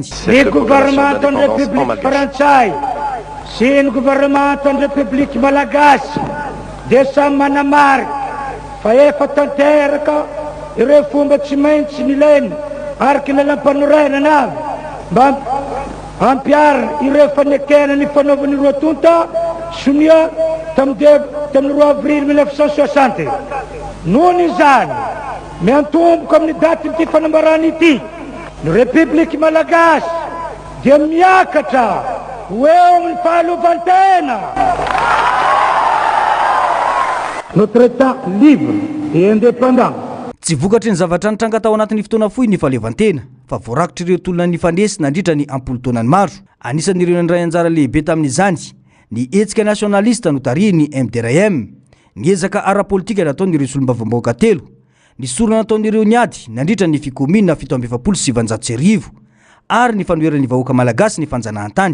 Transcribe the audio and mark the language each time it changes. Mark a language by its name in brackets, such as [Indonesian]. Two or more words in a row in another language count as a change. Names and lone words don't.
[Malagasy] Ny gouvernementan'ny République Frantsay sy ny gouvernementan'ny République Malagasy dia samy manamarika fa efa tanteraka ireo fomba tsy maintsy milaina araka ny lalam-panorenana avy mba ampiarina ireo fanekena ny fanaovan'ireo tonta sonia tamin'ny 2 avril 1960. Nohon izany miantomboka amin'ny daty ity fanambarana ity, ny République Malagasy dia miakatra ho eo amin'ny fahaleovantena. [French] Notre État libre et indépendant. [Malagasy] Tsy vokatry ny zavatra nitranga tao anatin'ny fotoana fohy ny fahaleovantena, fa voarakitra ireo tolona ny fandresy nandritra ny ampolo taonany maro. Anisan'ireo ndray anjara lehibe tamin'izany ny hetsika nationaliste no tarihiny MDRM, ny ezaka ara-politika nataon'ireo solombavambahoaka telo, ny sorona nataon'ireo niady nandritra ny fikomina 1779 ary ny fanoheran'ny vahoaka malagasy ny fanjanahantany.